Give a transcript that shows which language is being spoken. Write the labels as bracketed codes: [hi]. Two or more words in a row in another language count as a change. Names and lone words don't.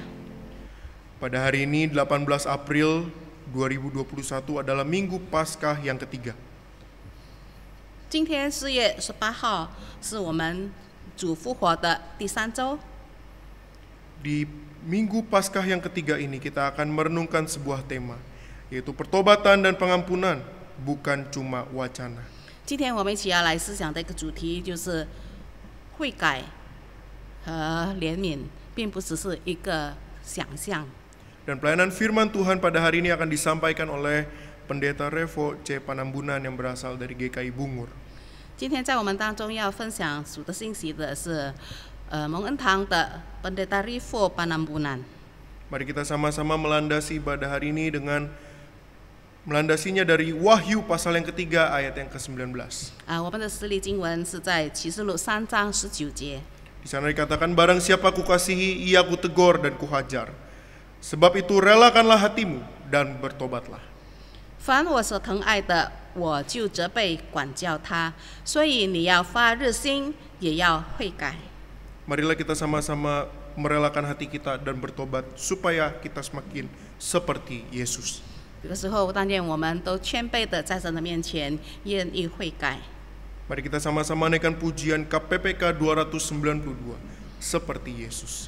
[id] Pada hari ini 18 April 2021 adalah Minggu Paskah yang ketiga. [zh] 今天4月18号是我们主复活的第3周。 [id] Di Minggu Paskah yang ketiga ini kita akan merenungkan sebuah tema, yaitu pertobatan dan pengampunan, bukan cuma wacana. [zh] 今天我们一起要来思想的一个主题就是悔改和怜悯，并不只是一个想象。 [id] Dan pelayanan firman Tuhan pada hari ini akan disampaikan oleh Pendeta Revo C. Panambunan yang berasal dari GKI Bungur. [zh] 今天在我们当中要分享主的信息的是蒙恩堂的 Pendeta Revo Panambunan。 [id] Mari kita sama-sama melandasi ibadah hari ini dengan melandasinya dari Wahyu pasal yang ketiga ayat yang ke-19. [zh] 我们的实例经文是在启示录3章19节。 [id] Di sana dikatakan, barang siapa kukasihi, ia kutegur dan kuhajar. Sebab itu relakanlah hatimu dan bertobatlah. [zh] 凡我所疼爱的，我就责备管教他。所以你要发热心，也要悔改。 [id] Marilah kita sama-sama merelakan hati kita dan bertobat supaya kita semakin seperti Yesus. [zh] 有的时候，但愿我们都谦卑的在神的面前，愿意悔改。 [id] Mari kita sama-sama naikkan pujian KPPK 292, seperti Yesus.